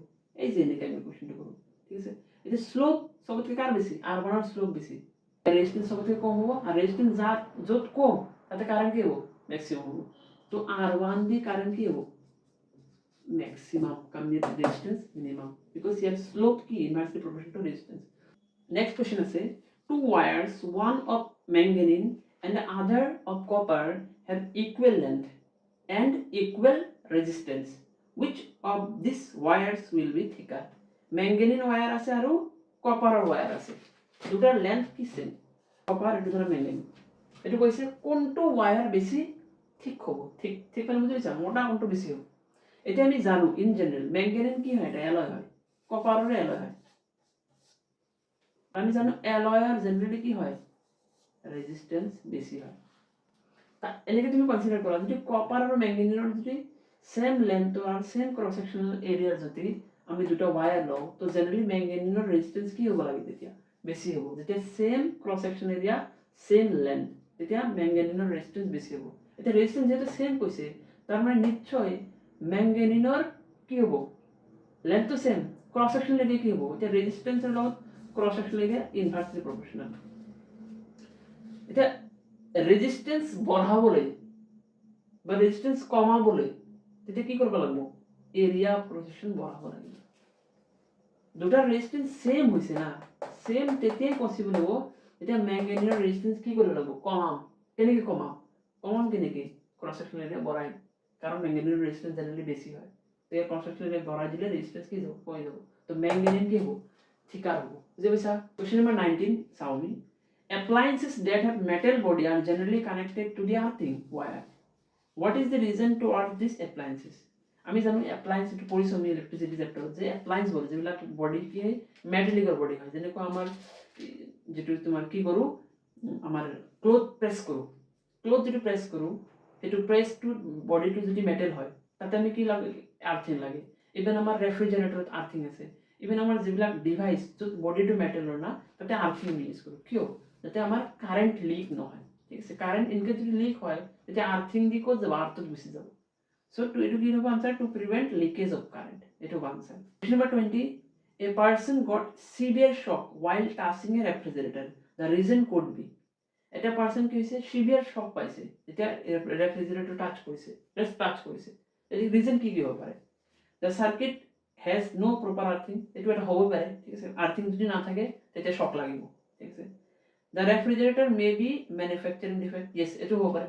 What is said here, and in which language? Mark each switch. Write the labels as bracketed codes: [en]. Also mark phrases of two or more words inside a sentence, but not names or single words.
[bn] এই যে এনেকে আমি কোশ্চেনটা করব, ঠিক আছে। এটা স্লোপ সবথেকে কার বেশি, R1 এর স্লোপ বেশি, রেজিস্ট্যান্স সবথেকে কম হবো, আর রেজিস্ট্যান্স যার যত কম তাতে কারেন্ট কি হবো ম্যাক্সিমাম হবো, তো R1 দিয়ে কারেন্ট কি হবো ম্যাক্সিমাম, কারণ এর রেজিস্ট্যান্স মিনিমাম, বিকজ এর স্লোপ কি [en] inversely proportional to resistance. Next question is, two wires, one of manganese and the other of copper, have equal length and equal resistance. Which of these wires will be thicker? Manganese wire [as] আছে আৰু [en] copper wire [as] আছে, দুটাৰ length কি same, copper আৰু দুটাৰ manganese, এটো কৈছে কোনটো wire বেছি ঠিক হ'ব, ঠিক মানে বুজি পাইছা মোটা কোনটো বেছি হ'ব। এটা আমি জানো ইন জেনারেল manganese কি হয়, এটা alloy হয়, copper ৰ alloy হয়, আমি জানো অ্যালয়ের জেনারেলি কি হয় রেজিস্ট্যান্স বেশি হয়। তা এনেকে তুমি কনসিডার করো যদি কপার আর ম্যাঙ্গানিজের যদি [en] same length [as] আর [en] same cross sectional area [as] যদি আমি দুটো ওয়্যার লও, তো জেনারেলি ম্যাঙ্গানিজের রেজিস্ট্যান্স কি হ'ব লাগে তেতিয়া বেশি হ'ব, যেতিয়া [en] same cross section area same length [as] তেতিয়া ম্যাঙ্গানিজের রেজিস্ট্যান্স বেশি হ'ব। এটা রেজিস্ট্যান্স যেটা সেম কইছে তার মানে নিশ্চয় ম্যাঙ্গানিজের কি হ'ব লেন্থ তো সেম, [en] cross sectional area [as] কি হ'ব, এটা রেজিস্ট্যান্সের লগত [en] cross sectional area inversely proportional. [as] এটা রেজিস্ট্যান্স বঢ়াবলৈ বা রেজিস্ট্যান্স কমাবলৈ তেতিয়া কি কৰিব লাগিব [en] area of cross section [as] বঢ়াব লাগিব। দুটা রেজিস্ট্যান্স সেম হৈছে না, সেম তেতিয়াই পসিবল হ'ব যেতিয়া ম্যাঙ্গানিজের রেজিস্ট্যান্স কি কৰিব লাগিব কমাম, কেনেকৈ কমাম কেনেকৈ [en] cross sectional area [as] বঢ়াই, কারণ ম্যাঙ্গানিজের রেজিস্ট্যান্স জেনারেলি বেশি হয়, তো এই [en] cross sectional area [as] বঢ়াই দিলে রেজিস্ট্যান্স কি যাব কমে যাব, তো ম্যাঙ্গানিজ কি হ'ব thicker হ'ব। বুঝি পাইছা? [en] Question number 19 [as] চাও আমি, [en] appliances that have metal body are generally connected to the earthing wire. What is the reason toward these appliances? [as] আমি জানো appliance একটু পঢ়িছো আমি ইলেক্ট্রিসিটি চ্যাপ্টাৰত যে appliance বলে যেবিলাক বডি কি মেটালিকৰ বডি হয়, যেনেকৈ আমাৰ যেটো তোমাৰ কি কৰো আমাৰ ক্লথ প্ৰেছ কৰোঁ, ক্লথ যদি প্ৰেছ কৰোঁ সেইটো প্ৰেছটো বডিটো যদি মেটেল হয় তাতে আমি কি লাগে আৰ্থিং লাগে। ইভেন আমাৰ ৰেফ্ৰিজাৰেটৰত আৰ্থিং আছে, ইভেন আমাৰ যিবিলাক ডিভাইচ য'ত বডিটো মেটেলৰ না তাতে আৰ্থিং আমি ইউজ কৰোঁ। কিয়? যাতে আমাৰ কাৰেণ্ট লিক নহয়, ঠিক আছে। কাৰেণ্ট ইনকেছ যদি লিক হয় তেতিয়া আৰ্থিং দি ক'ত যাব, আৰ্থত গুচি যাব। [en] So to it will answer to prevent leakage of current. It will answer. Question number 20. A person got severe shock while touching a refrigerator. The reason could be. [bn] এটা পার্সন কি হইছে সিভিয়ার শক পাইছে এটা রেফ্রিজারেটর টাচ করেছে, জাস্ট টাচ করেছে। এর রিজন কি কি হতে পারে? [en] the circuit has no proper earthing, [bn] এটা একটা হতে পারে, ঠিক আছে। [as] আর্থিং যদি না থাকে তাতে শক লাগিব, ঠিক আছে। [en] the refrigerator may be manufacturing defect, yes [bn] এটা হতে পারে।